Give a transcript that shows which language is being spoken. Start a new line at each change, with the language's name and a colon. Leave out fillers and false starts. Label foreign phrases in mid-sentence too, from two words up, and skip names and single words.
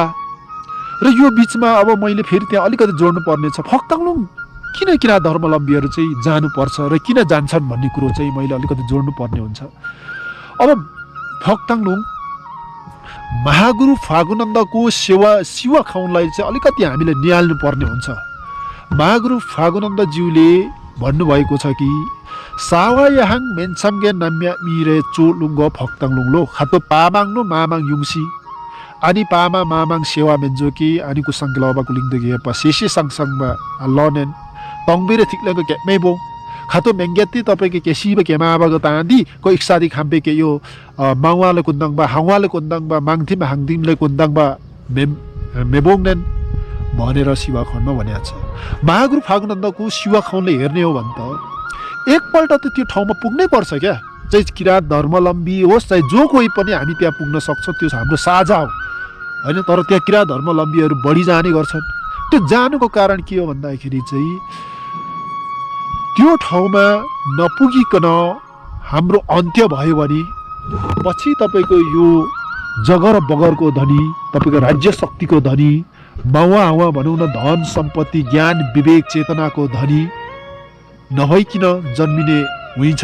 Nepali: र यो बिचमा अब मैले फेरि त्यहाँ अलिकति जोड्नु पर्ने छ, फक्ताङलुङ किन किराँत धर्मावलम्बीहरू चाहिँ जानुपर्छ र किन जान्छन् भन्ने कुरो चाहिँ मैले अलिकति जोड्नु पर्ने हुन्छ। अब फक्ताङलुङ महागुरु फागुनन्दको शिव खाउनलाई चाहिँ अलिकति हामीले निहाल्नु पर्ने हुन्छ। महागुरु फागुनन्दज्यूले भन्नुभएको छ कि
Limbu: सावा याहाङ मेन्छाम्गे नाम्या मिरे चो लुङ्गो फक्ताङलुङ लो खातो पामाङ नो मामाङ युङसी Ani pama mamang sewa menjoki ani ku sangkelawa kuling degi apa sisi sang ba lonen tongbire thikla ko ke mebo खातो मेंगेती तपाईको के सिब के माबाको तांदी को इक्सादी खाम्पे के यो मावाले कुन्दङ बा हावाले कुन्दङ बा माङथिम हाङदिमले कुन्दङ बा मेबोङनेन
Nepali: भनेर शिवा खण्डमा भनेको छ। महागुरु फागुनन्दको शिवा खण्डले हेर्ने हो भने त एकपल्ट त त्यो ठाउँमा पुग्नै पर्छ क्या। चाहिँ किराँत धर्मावलम्बी होस् चाहे जो कोही पनि हामी त्यहाँ पुग्न सक्छौँ, त्यो हाम्रो साझा हो होइन। तर त्यहाँ किराँत धर्मावलम्बीहरू बढी जाने गर्छन्। त्यो जानुको कारण के हो भन्दाखेरि चाहिँ त्यो ठाउँमा नपुगिकन हाम्रो अन्त्य भयो भने पछि तपाईँको यो जगर बगरको धनी, तपाईँको राज्य शक्तिको धनी, मावा हावा भनौँ न धन सम्पत्ति ज्ञान विवेक चेतनाको धनी नभइकन जन्मिने हुन्छ।